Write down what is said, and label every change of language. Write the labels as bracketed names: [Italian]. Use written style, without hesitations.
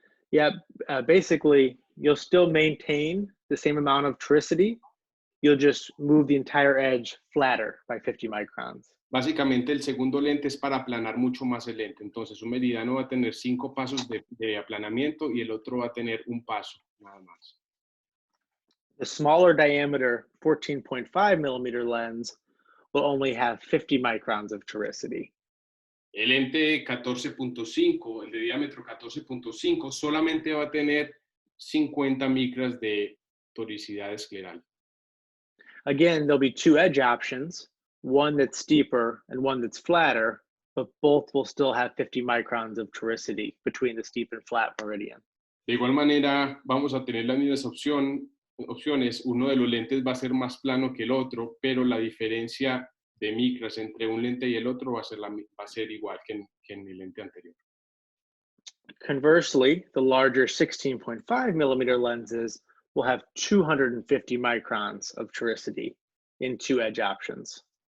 [English] Yeah, basically, you'll still maintain the same amount of toricity. You'll just move the entire edge flatter by 50 microns. [Spanish] Básicamente, el segundo lente es para aplanar mucho más el lente. Entonces, un meridiano va a tener 5 pasos de aplanamiento y el otro va a tener un paso, nada más. [English] The smaller diameter 14.5 millimeter lens will only have 50 microns of toricity. [Spanish] El lente 14.5, el de diámetro 14.5, solamente va a tener 50 micras de toricidad escleral. [English] Again, there'll be 2 edge options, one that's steeper and one that's flatter, but both will still have 50 microns of toricity between the steep and flat meridian. [Spanish] De igual manera, vamos a tener las mismas opciones. Uno de los lentes va a ser más plano que el otro, pero la diferencia de micras entre un lente y el otro va a ser igual que en el lente anterior. [English] Conversely, the larger 16.5 millimeter lenses will have 250 microns of toricity in 2 edge options.